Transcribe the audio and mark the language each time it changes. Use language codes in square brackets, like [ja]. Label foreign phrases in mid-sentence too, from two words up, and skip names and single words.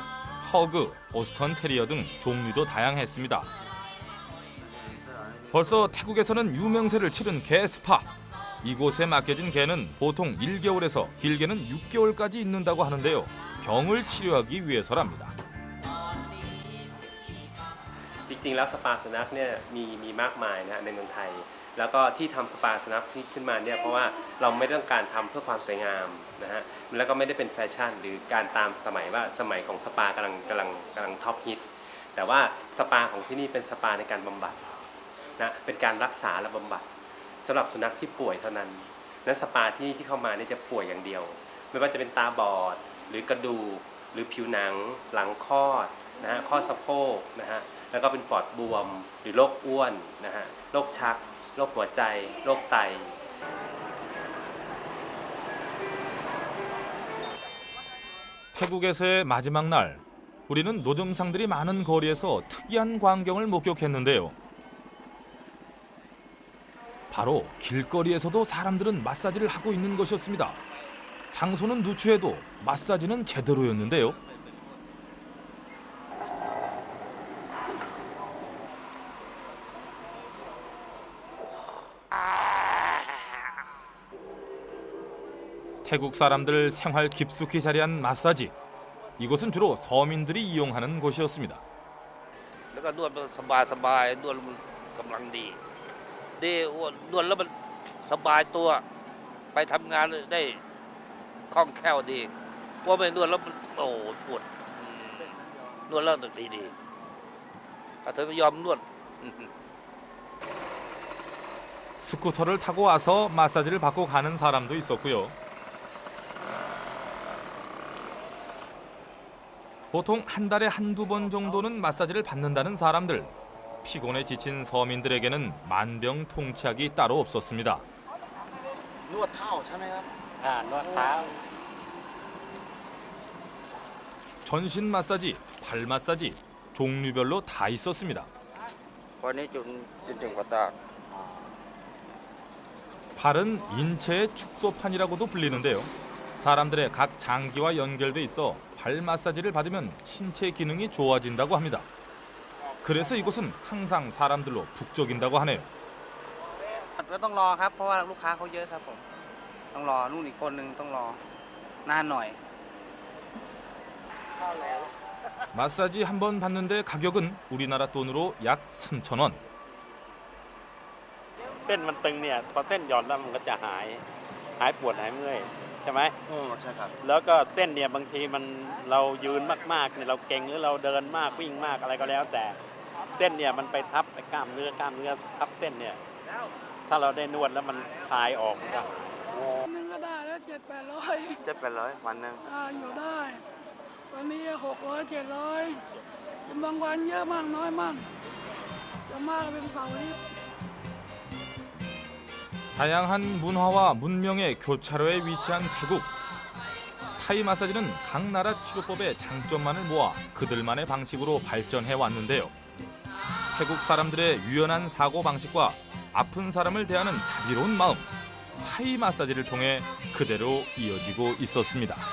[ko] 허그, 보스턴 테리어 등 종류도 다양했습니다. 벌써 태국에서는 유명세를 치른 개 스파. 이곳에 맡겨진 개는 보통 1개월에서 길게는 6개월까지 있는다고 하는데요. 병을 치료하기 위해서랍니다. [th] จริงๆแล้วสปาสุนัขเนี่ยมีมากมายนะในเมืองไทยแล้วก็ที่ทำสปาสุนัขที่ขึ้นมาเนี่ยเพราะว่าเราไม่ต้องการทำเพื่อความสวยงามนะฮะ แล้วก็ไม่ได้เป็นแฟชั่นหรือการตามสมัยว่าสมัยของสปากำลังท็อปฮิตแต่ว่าสปาของที่นี่เป็นสปาในการบำบัดนะเป็นการรักษาและบำบัดสำหรับสุนัขที่ป่วยเท่านั้นนั้นสปาที่นี่ที่เข้ามาเนี่ยจะป่วยอย่างเดียวไม่ว่าจะเป็นตาบอดหรือกระดูกหรือผิวหนังหลังคลอดนะฮะข้อสะโพกนะฮะแล้วก็เป็นปอดบวมหรือโรคอ้วนนะฮะโรคชักโรคหัวใจโรคไต [ko] 태국에서의 마지막 날, 우리는 노점상들이 많은 거리에서 특이한 광경을 목격했는데요. 바로 길거리에서도 사람들은 마사지를 하고 있는 것이었습니다. 장소는 누추해도 마사지는 제대로였는데요. 태국 사람들 생활 깊숙이 자리한 마사지. 이곳은 주로 서민들이 이용하는 곳이었습니다. [th] แล้วก็นวดสบายๆนวดมันกำลังดีนวดแล้วมันสบายตัวไปทำงานได้คล่องแคล่วดีเพราะไม่นวดแล้วมันโอ้ปวดนวดแล้วดีก็ถึงยอมนวด [ko] 스쿠터를 타고 와서 마사지를 받고 가는 사람도 있었고요. 보통 한 달에 한두 번 정도는 마사지를 받는다는 사람들. 피곤에 지친 서민들에게는 만병통치약이 따로 없었습니다. [th] นวดเท้าใช่ไหมครับ นวดเท้า [ko] 전신 마사지, 발 마사지, 종류별로 다 있었습니다. [th] วันนี้จุดกว่าตา [ko] 발은 인체의 축소판이라고도 불리는데요. 사람들의 각 장기와 연결돼 있어 발 마사지를 받으면 신체 기능이 좋아진다고 합니다. 그래서 이곳은 항상 사람들로 북적인다고 하네요. [th] ต้องรอครับเพราะว่าลูกค้าเขาเยอะครับผมต้องรอนู่นอีกคนนึงต้องรอนานหน่อย [ko] 마사지 한 번 받는데 가격은 우리나라 돈으로 약 3,000원. [th] เส้นมันตึงเนี่ยพอเส้นหย่อนแล้วมันก็จะหายปวดหายเมื่อยใช่ไหม ใช่ครับ แล้วก็เส้นเนี่ยบางทีมันเรายืนมากๆเนี่ยเราเก่งหรือเราเดินมากวิ่งมากอะไรก็แล้วแต่เส้นเนี่ยมันไปทับไปกล้ามเนื้อทับเส้นเนี่ยถ้าเราได้นวดแล้วมันคลายออกครับ นึงก็ได้แล้ว700-800 วันหนึง อยู่ได้ วันนี้600-700เป็นบางวันเยอะมากน้อยมากจะมากเป็นเสาร์อาทิตย์ [ko] 다양한 문화와 문명의 교차로에 위치한 태국. 타이 마사지는 각 나라 치료법의 장점만을 모아 그들만의 방식으로 발전해 왔는데요. 태국 사람들의 유연한 사고 방식과 아픈 사람을 대하는 자비로운 마음, 타이 마사지를 통해 그대로 이어지고 있었습니다.